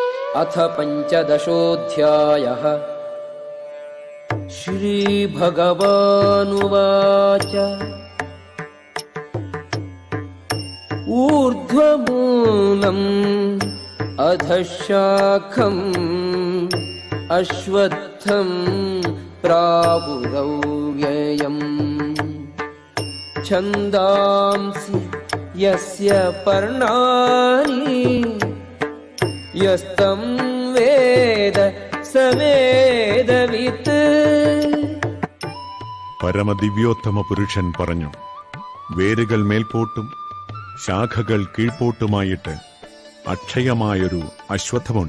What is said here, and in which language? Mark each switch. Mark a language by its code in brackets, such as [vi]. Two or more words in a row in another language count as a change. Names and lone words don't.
[sa] अथ पञ्चदशोऽध्यायः। श्रीभगवानुवाच ऊर्ध्वमूलम् अधःशाखम् अश्वत्थम् प्रावुरव्ययम् छन्दांसि यस्य पर्णानि यस्तं वेद सवेदवित्. [ml] പരമദിവ്യോത്തമ പുരുഷൻ പറഞ്ഞു, വേരുകൾ മേൽപോട്ടും ശാഖകൾ കീഴ്പോട്ടുമായിട്ട് അക്ഷയമായൊരു അശ്വത്ഥമുണ്ട്.